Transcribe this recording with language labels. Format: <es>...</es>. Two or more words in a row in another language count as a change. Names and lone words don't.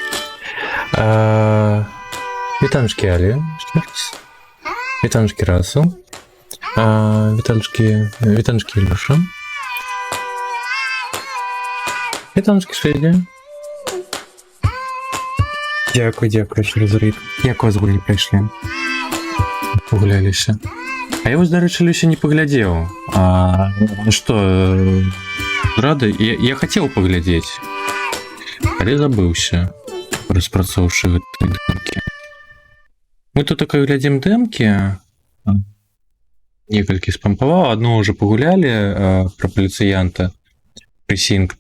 <uk>Вітаночки Алі. Вітаночки Расу. Вітаночки Ілюша. Вітаночки Шведі. Дякую ще за рейд.</uk> <be>Як у вас гульні прайшлі? Погуляліся. Я вось, дарэчы, Люся не паглядзеў. Што, рады? Я хацеў паглядзець, але забыўся, распрацоўшы гэтыя дэмкі. Мы тут такое глядзім дэмкі, некалькі спампаваў, адно ўжо пагулялі пра паліцыянта, Precinct.</be>